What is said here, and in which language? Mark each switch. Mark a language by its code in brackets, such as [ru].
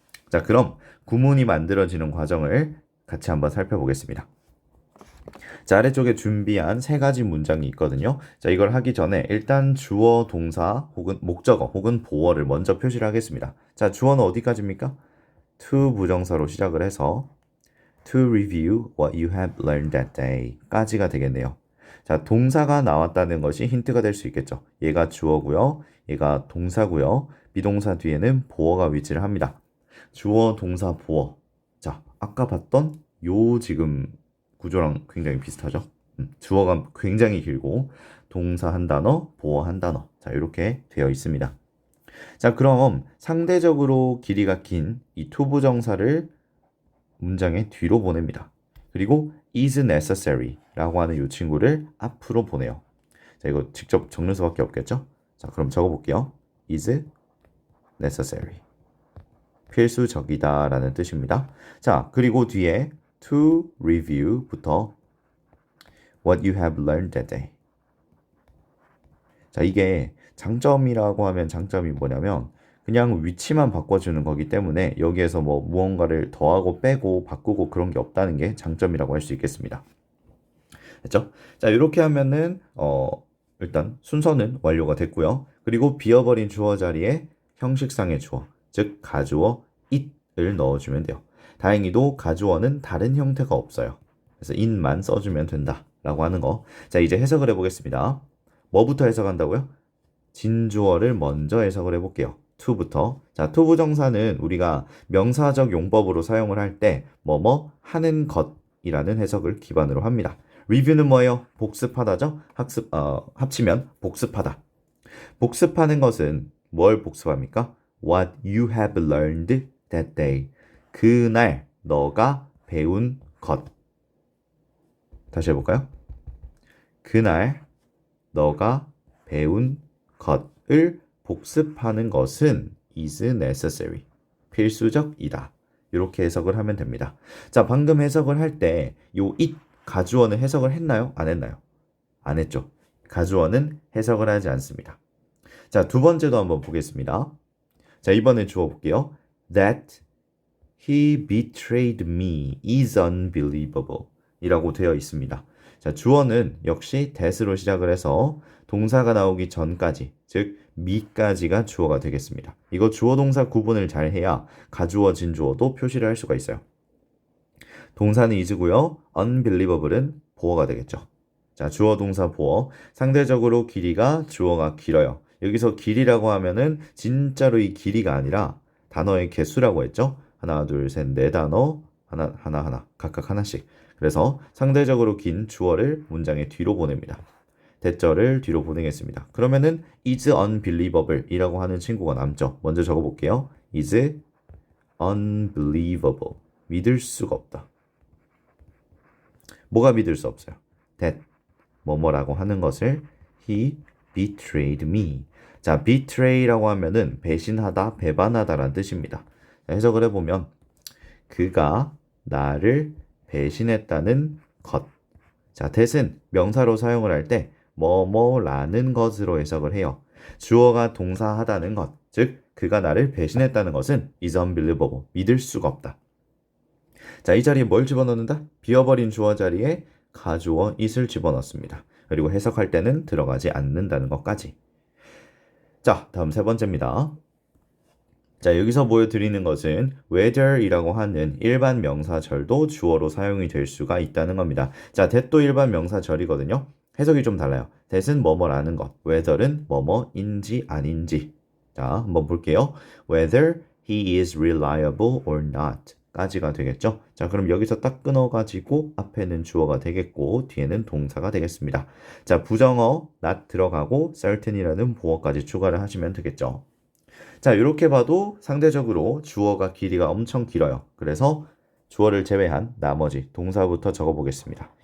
[ko] 자, 그럼 구문이 만들어지는 과정을 같이 한번 살펴보겠습니다. 자, 아래쪽에 준비한 세 가지 문장이 있거든요. 자, 이걸 하기 전에 일단 주어, 동사 혹은 목적어 혹은 보어를 먼저 표시를 하겠습니다. 자, 주어는 어디까지입니까? [en] to [ko] 부정사로 시작을 해서 [en] to review what you have learned that day [ko] 까지가 되겠네요. 자, 동사가 나왔다는 것이 힌트가 될 수 있겠죠. 얘가 주어고요. 얘가 동사고요. 비동사 뒤에는 보어가 위치를 합니다. 주어, 동사, 보어. 자, 아까 봤던 요 지금 구조랑 굉장히 비슷하죠. 주어가 굉장히 길고 동사 한 단어, 보어 한 단어. 자, 이렇게 되어 있습니다. 자, 그럼 상대적으로 길이가 긴 이 투부정사를 문장의 뒤로 보냅니다. 그리고 [en] is necessary [ko] 라고 하는 이 친구를 앞으로 보내요. 자, 이거 직접 적는 수밖에 없겠죠? 자, 그럼 적어볼게요. [en] is necessary. [ko] 필수적이다 라는 뜻입니다. 자, 그리고 뒤에 [en] to review부터 what you have learned that day. [ko] 자, 이게 장점이라고 하면 장점이 뭐냐면 그냥 위치만 바꿔주는 거기 때문에 여기에서 뭐 무언가를 더하고 빼고 바꾸고 그런 게 없다는 게 장점이라고 할 수 있겠습니다. 됐죠? 자, 이렇게 하면은 일단 순서는 완료가 됐고요. 그리고 비어버린 주어 자리에 형식상의 주어, 즉 가주어 it을 넣어주면 돼요. 다행히도 가주어는 다른 형태가 없어요. 그래서 it만 써주면 된다라고 하는 거. 자, 이제 해석을 해보겠습니다. 뭐부터 해석한다고요? 진주어를 먼저 해석을 해볼게요. to부터. 자, to 부정사는 우리가 명사적 용법으로 사용을 할 때 뭐뭐 하는 것이라는 해석을 기반으로 합니다. 리뷰는 뭐예요? 복습하다죠? 합치면 복습하다. 복습하는 것은 뭘 복습합니까? [en] What you have learned that day. [ko] 그날 너가 배운 것. 다시 해볼까요? 그날 너가 배운 것을 복습하는 것은 [en] is necessary. [ko] 필수적이다. 이렇게 해석을 하면 됩니다. 자, 방금 해석을 할 때 요 it 가주어는 해석을 했나요? 안 했나요? 안 했죠. 가주어는 해석을 하지 않습니다. 자, 두 번째도 한번 보겠습니다. 자, 이번엔 주어 볼게요. [en] That he betrayed me is unbelievable [ko] 이라고 되어 있습니다. 자, 주어는 역시 that으로 시작을 해서 동사가 나오기 전까지, 즉 me까지가 주어가 되겠습니다. 이거 주어 동사 구분을 잘 해야 가주어 진주어도 표시를 할 수가 있어요. 동사는 is고요. unbelievable은 보어가 되겠죠. 자, 주어 동사 보어. 상대적으로 길이가 주어가 길어요. 여기서 길이라고 하면은 진짜로 이 길이가 아니라 단어의 개수라고 했죠. 하나, 둘, 셋, 네 단어. 하나, 각각 하나씩. 그래서 상대적으로 긴 주어를 문장의 뒤로 보냅니다. 대절을 뒤로 보내겠습니다. 그러면은 [en] is unbelievable [ko] 이라고 하는 친구가 남죠. 먼저 적어볼게요. [en] is unbelievable. [ko] 믿을 수가 없다. 뭐가 믿을 수 없어요? [en] that [ko] 뭐뭐라고 하는 것을 [en] he betrayed me. [ko] 자, betray라고 하면은 배신하다, 배반하다라는 뜻입니다. 자, 해석을 해보면 그가 나를 배신했다는 것. 자, that은 명사로 사용을 할 때 뭐뭐라는 것으로 해석을 해요. 주어가 동사하다는 것, 즉 그가 나를 배신했다는 것은 [en] is unbelievable. [ko] 믿을 수가 없다. 자, 이 자리에 뭘 집어넣는다? 비어버린 주어 자리에 가주어 it을 집어넣습니다. 그리고 해석할 때는 들어가지 않는다는 것까지. 자, 다음 세 번째입니다. 자, 여기서 보여드리는 것은 whether이라고 하는 일반 명사절도 주어로 사용이 될 수가 있다는 겁니다. 자, that도 일반 명사절이거든요. 해석이 좀 달라요. that은 뭐뭐라는 것, whether은 뭐뭐인지 아닌지. 자, 한번 볼게요. [en] whether he is reliable or not [ko] 까지가 되겠죠. 자, 그럼 여기서 딱 끊어가지고 앞에는 주어가 되겠고 뒤에는 동사가 되겠습니다. 자, 부정어 not 들어가고 certain이라는 보어까지 추가를 하시면 되겠죠. 자, 이렇게 봐도 상대적으로 주어가 길이가 엄청 길어요. 그래서 주어를 제외한 나머지 동사부터 적어보겠습니다.